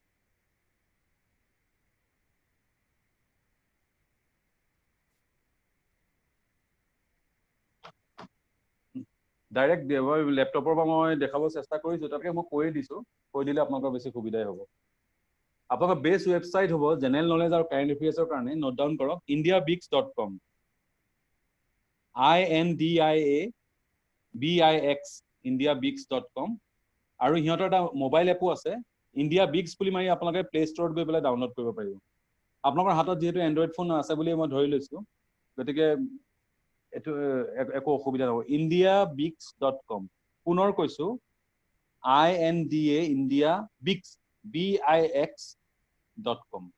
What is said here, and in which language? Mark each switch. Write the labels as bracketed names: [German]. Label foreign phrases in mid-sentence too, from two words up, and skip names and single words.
[English] direct laptopৰ [Assamese] পৰা মই দেখাব চেষ্টা কৰিছো, তাতকে মই কৈ দিছো, কৈ দিলে আপোনালোকৰ বেছি সুবিধাই হ'ব। আপোনালোকৰ [English] best website [Assamese] হ'ব [English] general knowledge [Assamese] আৰু [English] current affairsৰ [Assamese] কাৰণে, [English] note down [Assamese] কৰক indiabix.com, INDIABIX indiabix.com। আৰু সিহঁতৰ এটা [English] mobile appও [Assamese] আছে, ইণ্ডিয়া বিক্স বুলি মাৰি আপোনালোকে প্লে ষ্টৰত গৈ পেলাই ডাউনলোড কৰিব পাৰিব। আপোনালোকৰ হাতত যিহেতু [English] Android phone [Assamese] আছে বুলি মই ধৰি লৈছো, গতিকে এইটো একো অসুবিধা নহ'ব। indiabix.com, পুনৰ কৈছো INDA BIX.com।